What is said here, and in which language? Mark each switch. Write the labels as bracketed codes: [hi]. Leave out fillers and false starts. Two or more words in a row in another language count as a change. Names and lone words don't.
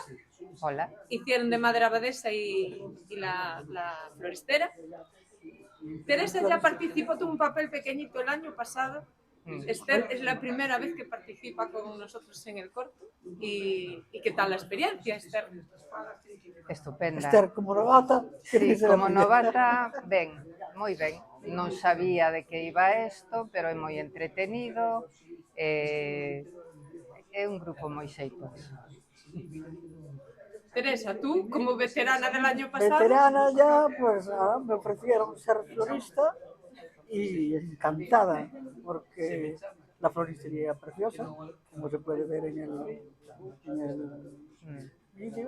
[es] Hola. Hicieron de Madre Abadesa y la floristera. Teresa ya participó, tuvo un papel pequeñito el año pasado. Esther es la primera vez que participa con nosotros en el corto. ¿Y qué tal la experiencia, Esther? Estupenda. Esther, como novata. Sí, como novata, [gl] ben, moi ben. Non sabía de que iba isto, pero é moi entretenido. É un grupo moi xeitoso. [es] Teresa, tú, como veterana del año pasado... Veterana ya, pues nada, me ofrecieron ser florista y encantada, porque la floristería es preciosa, como se puede ver en el vídeo.